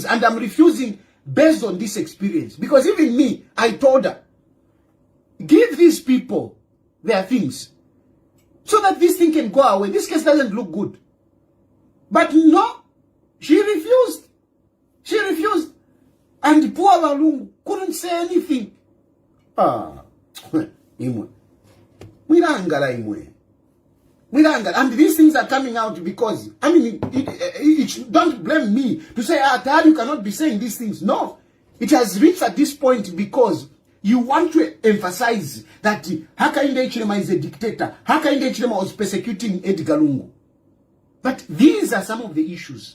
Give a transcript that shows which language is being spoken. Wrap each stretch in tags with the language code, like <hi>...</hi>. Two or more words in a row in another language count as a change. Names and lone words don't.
<en>And I'm refusing based on this experience. Because even me, I told her, give these people their things so that this thing can go away. This case doesn't look good. But no, she refused. She refused. And poor Lungu couldn't say anything.</en> <bem>Imwe. Mwirangala imwe.</bem> <en>And these things are coming out because, I mean, don't blame me to say, Tayala, you cannot be saying these things. No, it has reached at this point because you want to emphasize that Hakainde Hichilema is a dictator. Hakainde Hichilema was persecuting Edgar Lungu. But these are some of the issues.</en>